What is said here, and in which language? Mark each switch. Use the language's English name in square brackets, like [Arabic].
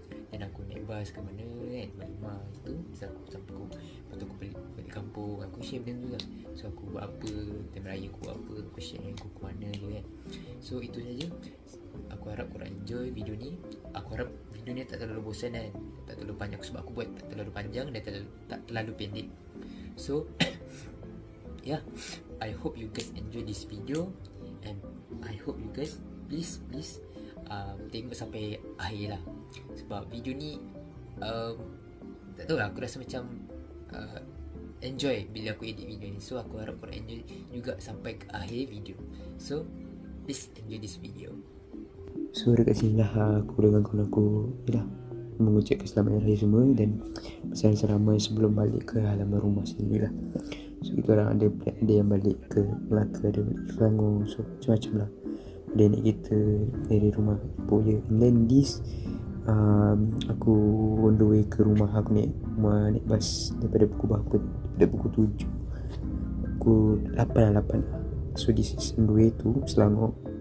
[Malay] Dan aku naik bas ke mana kan, balik rumah tu sampai lepas tu aku balik kampung. Aku share benda tu lah. So aku buat apa, time raya aku buat apa, aku share aku ke mana je kan. So itu saja. Aku harap korang enjoy video ni. Aku harap video ni tak terlalu bosan kan, tak terlalu panjang sebab aku buat tak terlalu panjang dan tak terlalu pendek. [English] So yeah, I hope you guys enjoy this video. And I hope you guys please [Malay] tengok sampai akhir lah. Sebab video ni tak tahu lah, aku rasa macam enjoy bila aku edit video ni. So aku harap korang enjoy juga sampai ke akhir video. [English] So please enjoy this video. [Malay] So dekat sini lah aku dengan kawan aku mengucapkan selamat hari raya semua dan pesan seramai sebelum balik ke halaman rumah sendiri lah. So kita orang ada yang balik ke Melaka, ada balik ke Selangor. So macam-macam lah. Ada naik kereta dari rumah Ipoh je. [English] And then this [Malay] aku [English] on the way [Malay] ke rumah. Aku naik bas daripada pukul berapa? Daripada pukul 7 pukul 8 lah. [English] So this is on the way to Selangor.